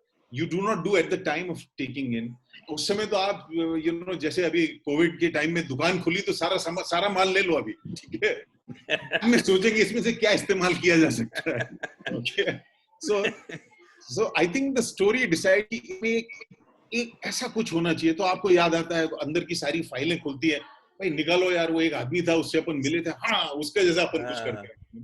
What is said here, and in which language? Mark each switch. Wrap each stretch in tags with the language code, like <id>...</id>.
<en>you do not do at the time of taking in.</en> <hi>उस समय तो आप जैसे अभी कोविड के टाइम में दुकान खुली तो सारा माल ले लो अभी, ठीक है, मैं सोचेंगे इसमें से क्या इस्तेमाल किया जा सकता है.</hi> <en>Okay, so I think the story decide</en> <hi>कि एक ऐसा कुछ होना चाहिए. तो आपको याद आता है अंदर की सारी फाइलें खुलती है, भाई निकालो यार, वो एक आदमी था, उससे अपन मिले थे, हाँ उसके जैसा अपन कुछ करते हैं.</hi>